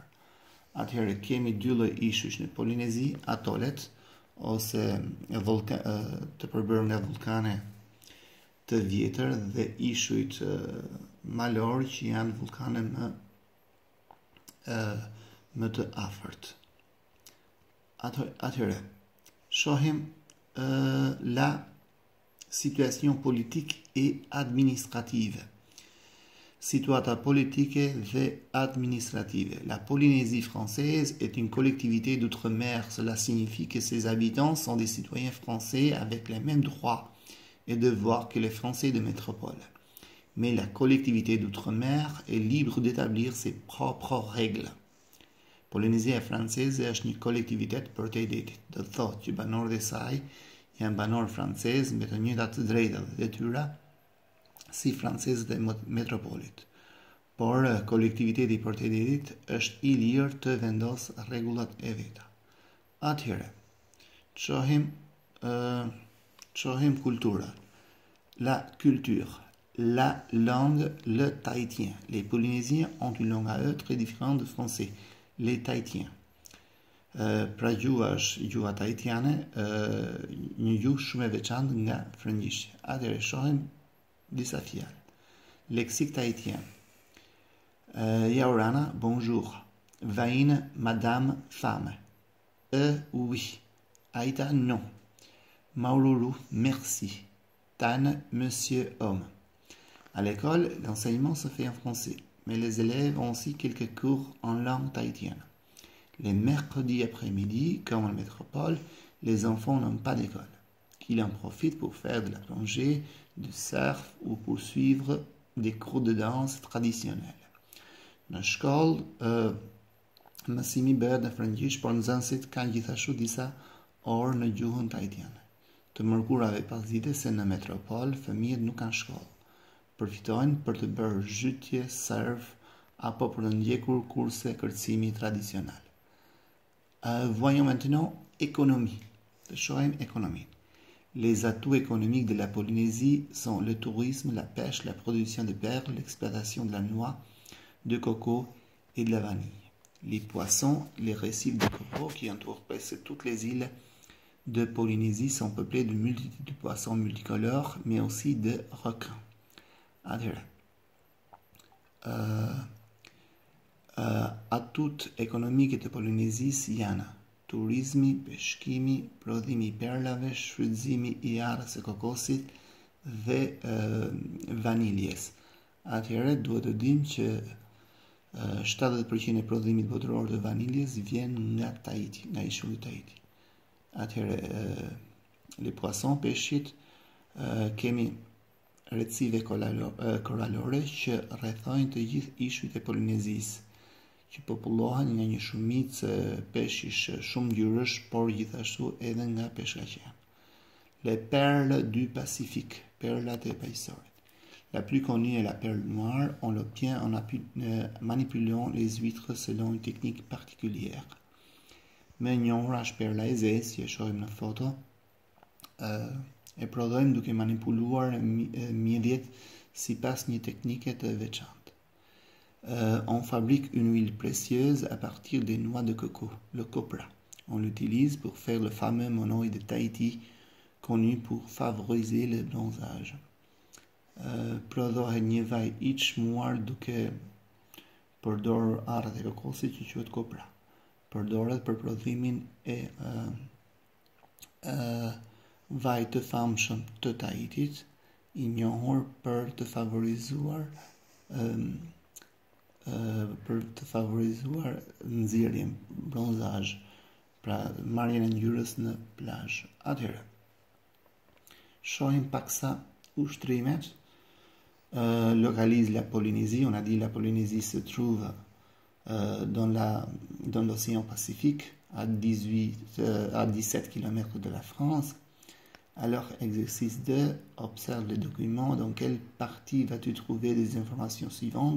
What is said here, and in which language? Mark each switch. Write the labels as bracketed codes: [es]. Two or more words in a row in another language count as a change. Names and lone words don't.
[sq] Atëherë kemi dy lloj ishush në Polinezi, atolet ose të përbërë nga vulkane të vjetër dhe ishujt malor që janë vulkane më të afërt. Atëherë, shohim [fr] la situation politique et administrative. [sq] Situata politike dhe administrative. [fr] La Polynésie française est une collectivité d'outre-mer. Cela signifie que ses habitants sont des citoyens français avec les mêmes droits et devoirs que les Français de métropole. Mais la collectivité d'outre-mer est libre d'établir ses propres règles. [sq] Polynésia franceze është një kolektivitet për të detit. Do të thotë që banorët e saj janë banorë francezë me të njëjtat drejta dhe detyra si francezët e metropolit. Por kolektiviteti për të detit është I lirë të vendosë rregullat e veta. Atëherë, shohim kultura. [fr] La culture. La langue, le tahitien. Les Polynésiens ont une langue à eux très différente du français. Les Tahitiens. [sq] Pra gjua është gjua tahitiane, një gjuhë shumë e veçantë nga frëngjishtja. Atëherë shohim disa fjalë. [fr] Lexique tahitien. Yaorana, bonjour. Vaine, madame, femme. Oui. Aïta, non. Maululu, merci. Tan, monsieur, homme. À l'école, l'enseignement se fait en français, mais les élèves ont aussi quelques cours en langue tahitienne. Les mercredis après-midi, comme en métropole, les enfants n'ont pas d'école. Ils en profitent pour faire de la plongée, du surf ou pour suivre des cours de danse traditionnels. [sq] Në shkollë, mësimi bëhet në frëngjisht, por nxënësit kanë gjithashtu disa orë në gjuhën tahitiane. Të mërkurave pasdite se në metropol fëmijët nuk kanë shkollë. Përfitojnë për të bërë zhytje, surf apo për të ndjekur kurse kërcimi tradicional. [fr] Voyons maintenant économie. [sq] Të shohim économie. [fr] Les atouts économiques de la Polynésie sont le tourisme, la pêche, la production de perles, l'exploitation de la noix, de coco et de la vanille. Les poissons, les récifs de coco qui entourent presque toutes les îles de Polynésie sont peuplés de multitudes de poissons multicolores, mais aussi de requins. [sq] Atut économique të Polynézisë janë turizmi, peshkimi, prodhimi i perlave, shfrytëzimi i arrës së kokosit dhe vaniljes. Atëherë duhet të dimë që 70% e prodhimit botëror të vaniljes vjen nga Tahiti, nga ishulli i Tahiti. [fr] Atëherë les poissons, [sq] peshqit, kemi recife koralore që rrethojnë të gjithë ishujt e Polinezisë, që popullohen nga një shumicë peshqish shumë ngjyrësh, por gjithashtu edhe nga peshkaqen. [fr] Les perles du Pacifique, [sq] perlat e paqësorit. [fr] La plus connue est la perle noire. On l'obtient en manipulant les huîtres selon une technique particulière. [sq] Me njohur është perla e zezë, si e shohim në foto, e prodhojmë duke manipuluar mjedjet sipas një teknike të veçantë. [fr] On fabrique une huile précieuse à partir des noix de coco, le copra. On l'utilise pour faire le fameux monoï de Tahiti, connu pour favoriser le bronzage. [sq] Prodhohet një vaj i çmuar duke përdorur arrat e kokosit që quhet copra. Përdoret për prodhimin e vaj të famshëm të Tahitit, i njohur për të favorizuar nxjerrjen, bronzazh, pra marrjen e ngjyrës në plazh. Atëherë, shohim paksa ushtrimet. [fr] Localise la Polynésie. On a dit la Polynésie se trouve dans l'océan Pacifique, à 17 km de la France. Alors, exercice 2, observe le document. Dans quelle partie vas-tu trouver les informations suivantes?